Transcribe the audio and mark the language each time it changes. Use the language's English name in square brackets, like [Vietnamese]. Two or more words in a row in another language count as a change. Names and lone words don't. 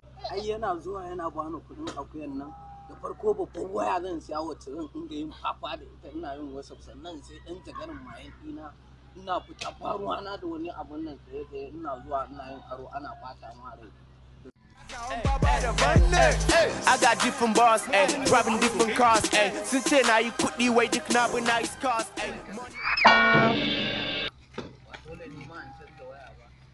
[Hausa] Ai yana zuwa yana bani kuɗin akuyan nan. Da farko babban waya zan siya wacce zan dinga yin fafa da ita, ina yin WhatsApp, sannan sai ɗan jagarin mayan ɗina. Ina fita ba ruwana da wani abun nan tsaye-tsaye, ina zuwa ina yin aro, ana ɓata ma rai. [English] I got different bars, ayy, driving different cars, ayy. [Hausa] Sun ce na yi kuɗi, wai duk na bi [English] nice cars, [Hausa] ayy. Dole ni ma in canza waya ba.